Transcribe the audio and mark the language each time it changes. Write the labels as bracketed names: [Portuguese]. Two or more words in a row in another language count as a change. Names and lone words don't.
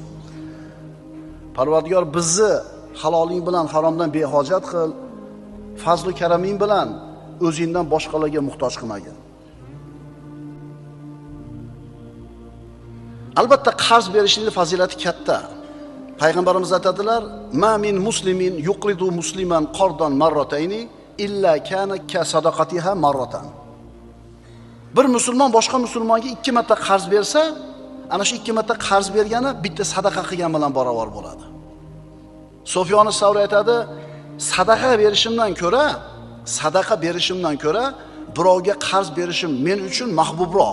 [Uzbek] Parvardigor bizni haloling bilan haromdan behojat qil, fazl-u karaming bilan o'zingdan boshqalarga muhtoj qilmagin. Albatta qarz berishning fazilati katta. Payg'ambarimiz aytadilar: [Arabic] "ما من مسلم يقرض مسلما قرضا مرتين إلا كان كصدقتها مرة." [Uzbek] Bir musulmon boshqa musulmonga 2 marta qarz bersa, ana shu 2 marta qarz bergani bitta sadaqa qilgan bilan barobar bo'ladi. Sufyon as-Savri aytadi: "Sadaqa berishimdan ko'ra birovga qarz berishim men uchun mahbubroq."